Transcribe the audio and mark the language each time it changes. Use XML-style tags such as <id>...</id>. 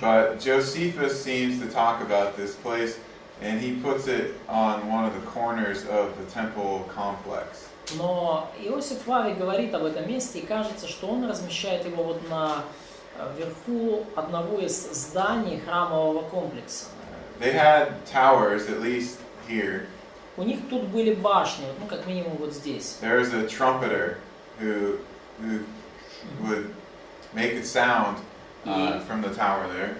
<en>But Josephus seems to talk about this place, and he puts it on one of the corners of the temple complex.</en> <ru>Но Иосиф Флавий говорит об этом месте, и кажется, что он размещает его вот на верху одного из зданий храмового комплекса.</ru> <en>They had towers, at least here.</en> <ru>У них тут были башни, ну как минимум вот здесь.</ru> <en>There was a trumpeter who would make a sound from the tower there.</en>